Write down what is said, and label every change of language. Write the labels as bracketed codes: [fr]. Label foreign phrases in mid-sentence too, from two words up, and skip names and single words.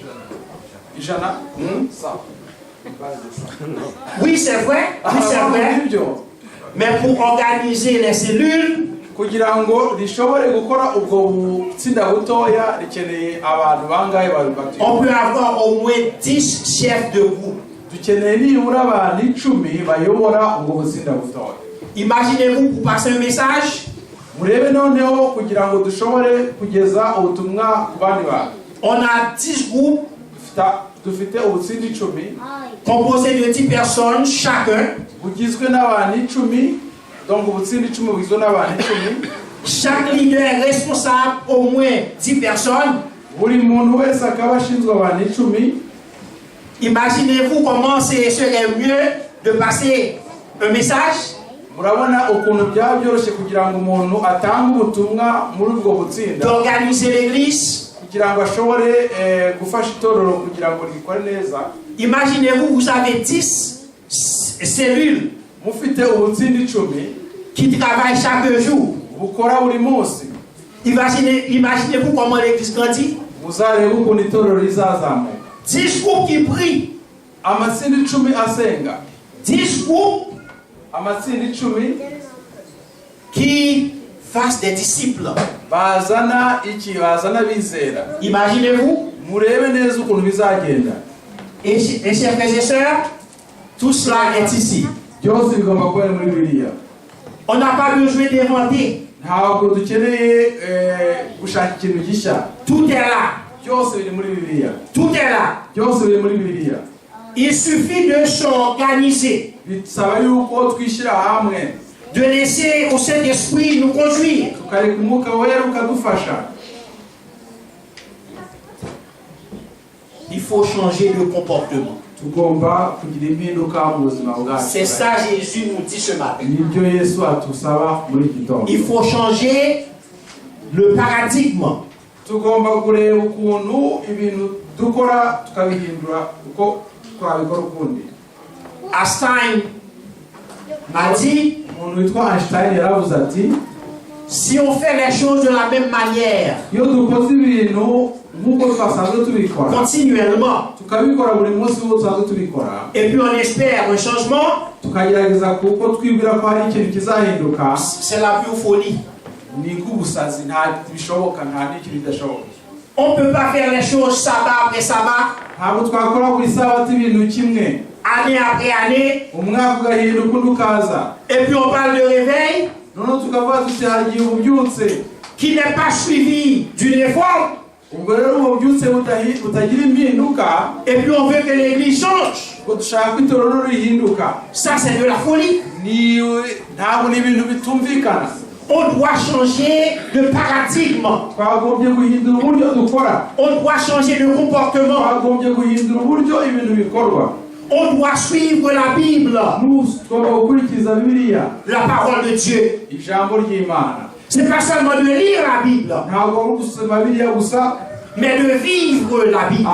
[fr] 100? Oui, c'est vrai. Oui, c'est vrai. Mais pour organiser les cellules, [rw] kugira ngo rishobore gukora ubwo butsinda butoya rikeneye abantu bangahe babifatiye. [fr] on peut avoir au moins 10 chefs de groupe. [rw] Dukeneye nibura abantu 10 bayobora ubwo butsinda butoya. [fr] Imaginez-vous pour passer un message. [rw] Murebe noneho kugira ngo dushobore kugeza ubutumwa ku bandi bantu. [fr] On a 10 groupes [rw] dufite ubutsinda 10 [fr] composés de 10 personnes chacun. [rw] Bugizwe n'abantu 10, donc ubutsinda 10 bugizwe n'abantu 10. [fr] Chaque leader est responsable au moins 10 personnes. [rw] Buri muntu wese akaba ashinzwe abantu 10. [fr] Imaginez-vous comment ce serait mieux de passer un message. [rw] Murabona ukuntu byaba byoroshye kugira ngo umuntu atange ubutumwa muri ubwo butsinda, [fr] d'organiser l'église. [rw] kugira ngo ashobore gufasha itorero kugira ngo rikore neza. [fr] Imaginez-vous, vous avez 10 cellules [rw] Mufite ubutsinda 10 [fr] qui travaillent chaque jour. [rw] bukora buri munsi. [fr] Imaginez-vous comment l'église grandit. [rw] Muzarebe ukuntu itorero rizazamuka. [fr] 10 groupes qui prient. [rw] Amatsinda 10 asenga. [fr] 10 groupes [rw] Amatsinda 10 [fr] qui fassent des disciples. [rw] bazana bizera. [fr] Imaginez-vous. [rw] Murebe neza ukuntu bizagenda. [fr] Et chers frères et sœurs, tout cela est ici. [rw] Byose bigomba kuba muri Bibiliya. [fr] On n'a pas besoin d'inventer. [rw] Ntabwo dukeneye gushaka ikintu gishya. [fr] Tout est là. [rw] Byose biri muri Bibiliya. [fr] Tout est là. [rw] Byose biri muri Bibiliya. [fr] Il suffit de s'organiser, [rw] Bisaba yuko twishyira hamwe, [fr] de laisser au Saint-Esprit nous conduire. [rw] tukareka umwuka wera ukadufasha. [fr] Il faut changer de comportement. [rw] Tugomba kugira impinduka mu buzima bwacu. [fr] C'est ça Jésus nous dit ce matin. [rw] Nibyo Yesu atusaba muri iki gitondo. [fr] Il faut changer le paradigme. [rw] Tugomba kureba ukuntu ibintu dukora tukabihindura uko twabikora ukundi. [fr] Einstein m'a dit, [rw] Umuntu witwa Einstein yaravuze ati, [fr] si on fait les choses de la même manière, [rw] iyo dukoze ibintu nk'uko twasanzwe tubikora, [fr] continuellement, [rw] tukabikora buri munsi uko twasanzwe tubikora, [fr] et puis on espère un changement, [rw] tukagerageza kuko twibwira ko hari ikintu kizahinduka, [fr] c'est la pure folie. [rw] ni nk'ubusazi, nta bishoboka, nta n'ikintu bidashoboka. [fr] On ne peut pas faire les choses sabbat après sabbat, [rw] Ntabwo twakora buri sabato ibintu kimwe, [fr] année après année, [rw] umwaka ugahinduka undi ukaza, [fr] et puis on parle de réveil [rw] noneho tukavuga tuti hari igihe ububyutse, [fr] qui n'est pas suivi d'une réforme, [rw] ubwo rero ubu bubyutse butagira impinduka, [fr] et puis on veut que l'église change. [rw] ngo dushaka ko itorero rihinduka. [fr] Ça, c'est de la folie. [rw] Ntabwo ni ibintu bitumvikana. [fr] On doit changer de paradigme. [rw] Twagombye guhindura uburyo dukora, [fr] On doit changer de comportement. [rw] twagombye guhindura uburyo ibintu bikorwa. [fr] On doit suivre la Bible, [rw] Tugomba gukurikiza Bibiliya, [fr] la parole de Dieu. [rw] ijambo ry'Imana. [fr] C'est pas seulement de lire la Bible, [rw] Ntabwo ari gusoma Bibiliya gusa, [fr] mais de vivre la Bible,